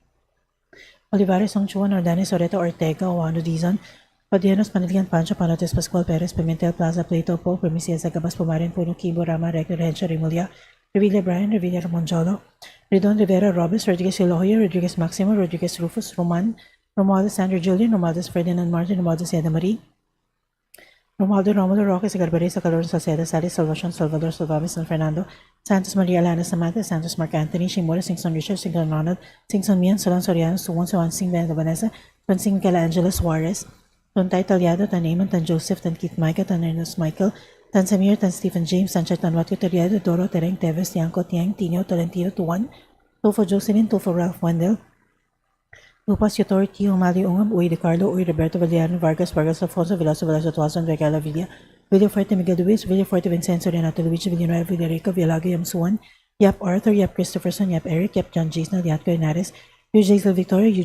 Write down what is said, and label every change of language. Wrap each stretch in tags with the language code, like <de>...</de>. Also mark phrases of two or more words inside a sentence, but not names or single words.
<en>Olivares, Songchuan, Ordanes, Oreto, Ortega, Oano, Dizon, Padianos, Panilian, Pancho, Panotes, Pascual, Perez, Pimentel, Plaza, Plato, Po, Primicia, Zagabas, Pumarin, Puno, Kibo, Rama, Rector, Hensha, Rimulya, Revilla Brian, Revilla Ramonjolo, Redon, Rivera, Robes, Rodriguez Elohoyo, Rodriguez Maximo, Rodriguez Rufus, Roman, Romualdo, Sandro Julian, Romualdo, Ferdinand Martin, Romualdo, Seda Marie, Romualdo, Romulo, Roque, Garbaresa, Calor, Salceda, Salis, Salvacion, Salvador, Salvador, San Fernando, Santos Maria Alana Samantha, Santos Mark Anthony, Shimura, Singson Richard, Singson Ronald, Singson Mian, Solon Soriano, Suwon, Sing Vanessa, Sing Michelangelo Suarez, Tontay Talyado, Tan Amon, Tan Joseph, Tan Keith Micah, Tan Ernest Michael, Tan Samir, Tan Stephen James, Tan Chat, Tan Watko Talyado, Doro, Tereng, Teves, Tiangco, Tiang, Tino, Tolentino, Tuan, Tufo Jocelyn, Tufo Ralph Wendell, Lupas Yotor, Tio, Mali Ungam, Uy De Carlo, Uy Roberto Valiano, Vargas, Alfonso, Veloso, Tuason, Regala Villa, Villaforte Miguel Luis, Villaforte Vincenzo, Renato Luigi, Villanueva, Villarico, Villago, Yam Suan, Yap Arthur, Yap Christopherson, Yap Eric, Yap John Gisnal, Yatko Henares, U. Jaisal Victoria, U.</en>